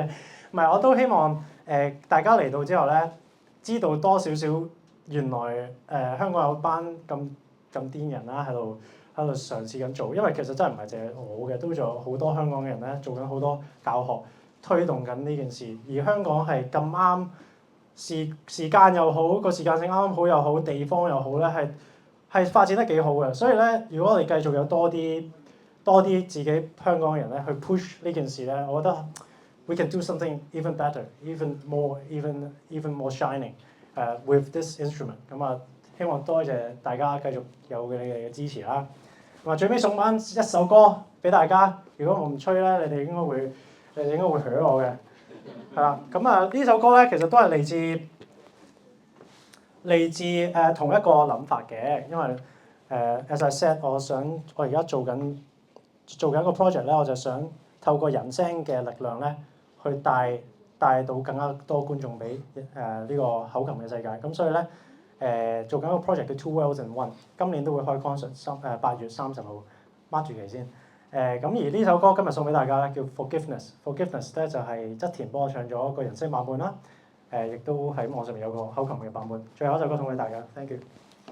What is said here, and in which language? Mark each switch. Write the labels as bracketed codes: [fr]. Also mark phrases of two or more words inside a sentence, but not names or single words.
[yue] 唔係，我都希望大家嚟到之後咧，知道多少少原來香港有班咁癲人啦，喺度嘗試緊做。因為其實真係唔係淨係我嘅，都仲有好多香港嘅人咧做緊好多教學，推動緊呢件事。而香港係咁啱。時間又好，個時間性啱啱好又好，地方又好咧，係發展得幾好嘅。所以咧，如果我哋繼續有多啲自己香港嘅人咧去 push 呢件事咧，我覺得 [en] we can do something even better, even more shining with this instrument。 [yue] 咁啊， 希望多謝大家繼續有你哋嘅支持啦。咁啊，最尾送翻一首歌俾大家。如果我唔吹咧，你哋應該會許我嘅。係啦，咁啊呢首歌咧其實都係嚟自同一個諗法嘅，因為 [en] as I said， [yue] 我而家做緊個 project 咧，我就想透過人聲嘅力量咧，去帶到更加多觀眾俾呢個口琴嘅世界。咁所以咧做緊個 project 叫 Two Worlds in One，今年都會開 concert， 8月30號，mark 住期先。咁而呢首歌今日送俾大家咧，叫 Forgiveness。Forgiveness 咧就係側田幫我唱咗個人聲版本啦。亦都喺網上面有個口琴嘅版本。最後一首歌送俾大家 ， [en] thank you。